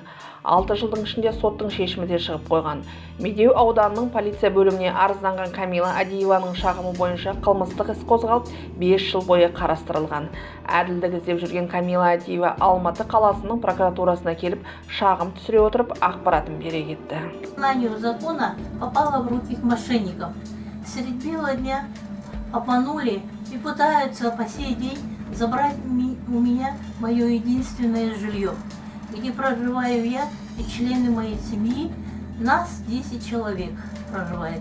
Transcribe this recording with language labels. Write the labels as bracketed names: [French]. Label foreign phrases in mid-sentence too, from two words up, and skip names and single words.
[Kazakh] 6 жылдың ішінде соттың шешімі де шығып қойған. Медеу ауданының полиция бөліміне арызданған Камила Адиеваның шағымы бойынша қылмыстық іс қозғалып 5 жыл бойы қарастырылған. Әділдік іздеп жүрген Камила Адиева Алматы қаласының прокуратурасына келіп шағым түсіре отырып ақпаратын бере кетті. [Russian] Знание закона попало в руки мошенников. Средь бела дня обманули и пытаются по сей день забрать у меня мое единственное жилье, где проживаю я и члены моей семьи. Нас 10 человек проживает.